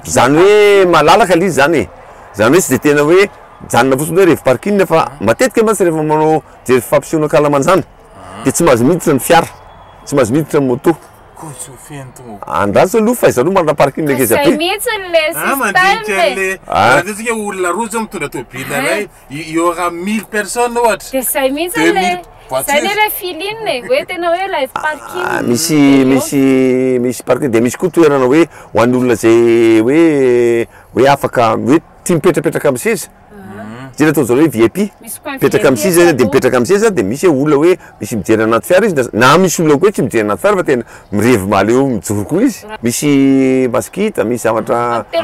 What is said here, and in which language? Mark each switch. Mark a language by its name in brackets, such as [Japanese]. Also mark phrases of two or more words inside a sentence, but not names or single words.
[Malagasy] zany hoe malalaka lizy zany zany hoe tsy de tena hoe janona fotsiny hoe revy parking fa matetika mantsy rehefa manao jery fampisehoana kalamanjana de tsy mahazo miditra ny fiara tsy mahazo miditra ny moto andraso aloha fa izy aloha manana parking le keza be mihitsy le système tsika olona roa zao mitondra tobila ray [French] il y aura 1000 personnes [Malagasy] ohatra de zay mihitsy zay le filine hoe tena hoe [English] live parking [Malagasy] misy parking de misy koa toerana hoe ho an'ny olona zay hoe afaka hoe tia mipetrapetraka amin'ny seza jeny atao zao hoe VIP mipetraka am'sy zany de mipetraka am'sy za de misy olona hoe misy mijery anaty fiara izy na misy olona koa tsy mijery anaty fiara fa tena mirevy maleo mijoro koa izy misy maskita misy zavatra